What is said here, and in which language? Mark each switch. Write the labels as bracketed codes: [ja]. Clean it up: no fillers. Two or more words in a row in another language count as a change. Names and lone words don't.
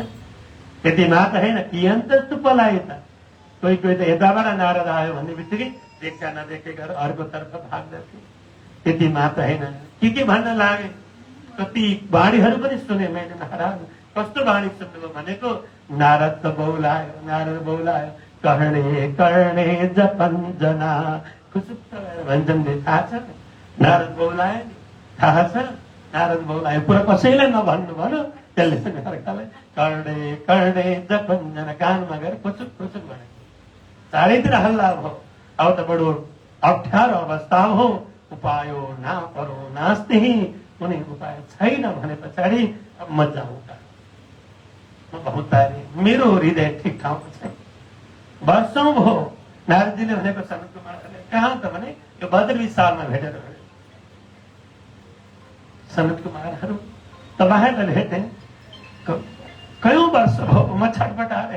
[ne] यति मात्र होइन, कियन्त चुप लायो त, कोही कोही त यताबाट नारद आयो भन्ने बित्तिकै देखा नदेखेका अर्कोतर्फ भाग्दथे। त्यति मात्र होइन, के भन्न लागे, कति बाणीहरू पनि सुने मैले। महाराज कस्तो बाणी सुन्नुभयो भनेको, नारद त बौलायो, नारद बौलायो, [sa] कर्णे कर्णे जपञ्जना, [ne] खुसुक्क भन्छन् थाहा छ, नारद बौलायो नि, थाहा छ नारद बौलायो, पुरा कसैलाई नभन्नु भन्यो, त्यसले पनि अर्कालाई [sa] कर्णे कर्णे जपञ्जना [ne] कानमा गएर खुचुक खुचुक भने चारैतिर हल्ला भयो। अब त बडो अप्ठ्यारो अवस्था हो, [sa] उपायो ना परो नास्ति, [ne] कुनै उपाय छैन भने पछाडि म जाउँ त, म बहुतारी, मेरो हृदय ठिक ठाउँमा छैन। वर्षौं भयो नारदजीले भनेको सनत कुमारले, कहाँ त भने यो बद्र विशालमा भेटेर भने, सनत कुमारहरू तपाईँहरूलाई भेटेँ, कयौं वर्ष भयो म छटपटाएर।